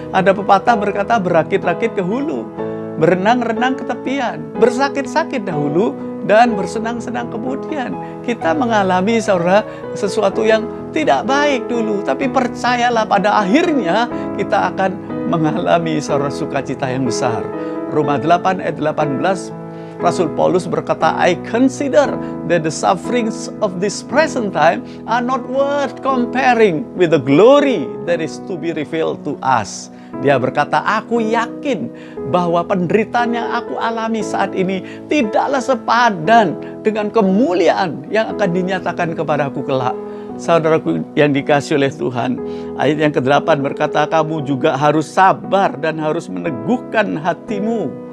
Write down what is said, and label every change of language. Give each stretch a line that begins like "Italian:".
Indonesian: Ada pepatah berkata, berakit-rakit ke hulu, berenang-renang ke tepian, bersakit-sakit dahulu, dan bersenang-senang kemudian. Kita mengalami, saudara, sesuatu yang tidak baik dulu, tapi percayalah pada akhirnya kita akan mengalami, saudara, sukacita yang besar. Roma 8 ayat 18, Rasul Paulus berkata,
English: I consider that the sufferings of this present time are not worth comparing with the glory that is to be revealed to us.
Indonesian: Dia berkata, aku yakin bahwa penderitaan yang aku alami saat ini tidaklah sepadan dengan kemuliaan yang akan dinyatakan kepadaku kelak. Saudaraku yang dikasihi oleh Tuhan, ayat yang ke-8 berkata, kamu juga harus sabar dan harus meneguhkan hatimu.